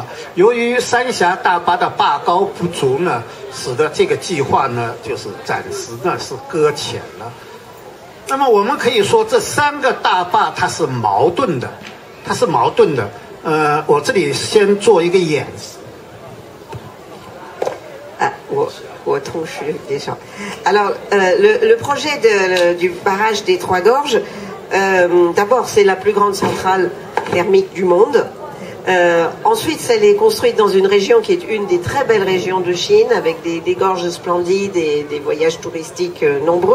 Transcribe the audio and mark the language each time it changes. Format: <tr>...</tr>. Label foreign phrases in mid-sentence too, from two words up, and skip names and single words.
<zh>由于三峡大坝的坝高不足呢，使得这个计划呢，就是暂时呢是搁浅了。那么我们可以说，这3个大坝它是矛盾的，它是矛盾的。我这里先做一个演示。</zh> <fr>Alors, le projet du barrage des Trois Gorges, d'abord, c'est la plus grande centrale thermique du monde. Ensuite, elle est construite dans une région qui est une des très belles régions de Chine, avec des gorges splendides et des voyages touristiques nombreux.</fr>